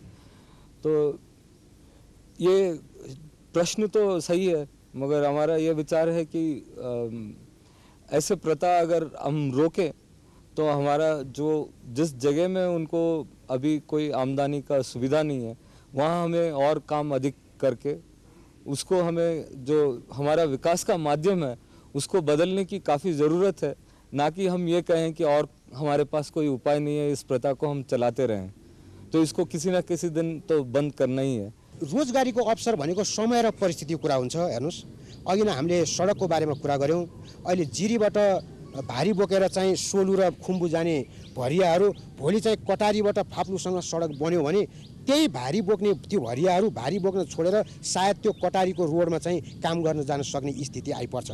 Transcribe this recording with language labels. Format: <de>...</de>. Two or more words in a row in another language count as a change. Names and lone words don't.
<hi>तो ये प्रश्न तो सही है, मगर हमारा ये विचार है कि ऐसे प्रथा अगर हम रोकें तो हमारा जिस जगह में उनको अभी कोई आमदनी का सुविधा नहीं है वहाँ हमें और काम अधिक करके उसको हमें जो हमारा विकास का माध्यम है उसको बदलने की काफ़ी ज़रूरत है, ना कि हम ये कहें कि और हमारे पास कोई उपाय नहीं है, इस प्रथा को हम चलाते रहें। तो इसको किसी न किसी दिन तो बंद करना ही है।</hi> <ne>रोजगारीको अवसर भनेको समय र परिस्थितिको कुरा हुन्छ। हेर्नुहोस्, अघि नै हामीले सडकको बारेमा कुरा गऱ्यौँ, अहिले जिरीबाट भारी बोकेर चाहिँ सोलु र खुम्बु जाने भरियाहरू भोलि चाहिँ कटारीबाट फाप्लुसँग सडक बन्यो भने त्यही भारी बोक्ने त्यो भरियाहरू भारी बोक्न छोडेर सायद त्यो कटारीको रोडमा चाहिँ काम गर्न जान सक्ने स्थिति आइपर्छ।</ne>